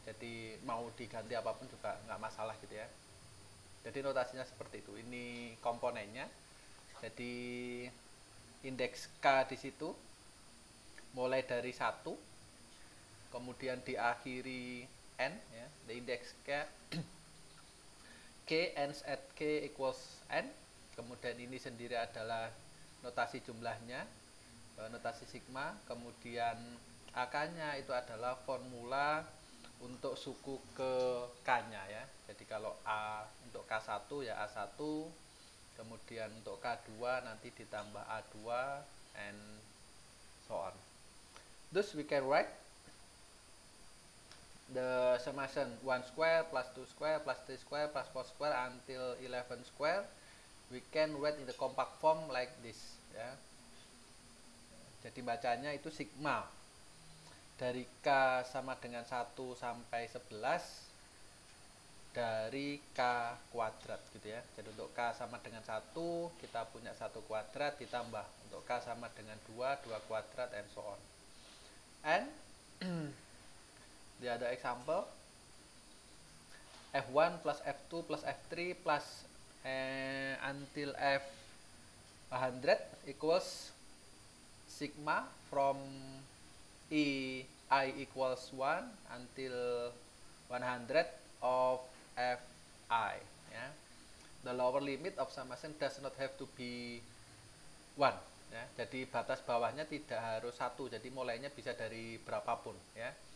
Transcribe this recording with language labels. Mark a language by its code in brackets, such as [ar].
[id] Jadi mau diganti apapun juga nggak masalah gitu ya. Jadi notasinya seperti itu. Ini komponennya. Jadi indeks K di situ mulai dari 1, kemudian diakhiri N ya. [en] The index K K ends at K equals N. [id] Kemudian ini sendiri adalah notasi jumlahnya, notasi sigma. Kemudian AK-nya itu adalah formula untuk suku ke K-nya ya. Jadi kalau A untuk K1 ya A1, kemudian untuk K2 nanti ditambah A2 [en] and so on. Thus we can write the summation 1 square plus 2 square plus 3 square plus 4 square until 11 square. We can write in the compact form like this ya. [id] Jadi bacanya itu sigma dari K sama dengan 1 sampai 11 dari K kuadrat gitu ya. Jadi untuk K sama dengan 1 kita punya 1 kuadrat ditambah untuk K sama dengan 2 kuadrat [en] and so on. And the other example, F1 plus F2 plus F3 plus until F100 equals sigma from I equals 1 until 100 of fi, ya. The lower limit of summation does not have to be 1, ya. [id] Jadi batas bawahnya tidak harus 1, jadi mulainya bisa dari berapapun, ya.